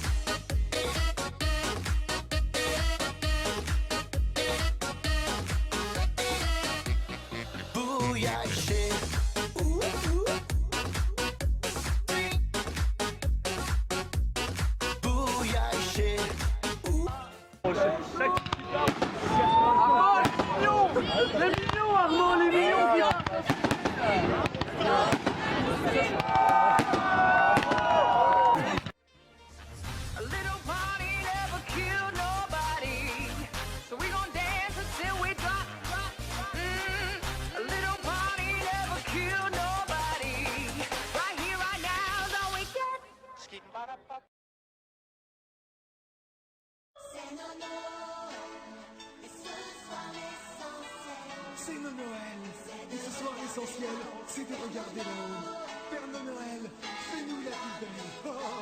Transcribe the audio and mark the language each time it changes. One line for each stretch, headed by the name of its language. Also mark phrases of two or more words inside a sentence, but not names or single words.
Polish: Bujaj się. Bujaj się.
French: Les mignons, Armand, les mignons.
English: A little party never killed nobody, so we gon' dance until we drop. A little party never killed nobody. Right here, right now is all we get.
French: C'est nos Noël. Et ce soir l'essentiel, c'est de regarder là-haut. Père Noël, fais-nous la vie belle. Oh.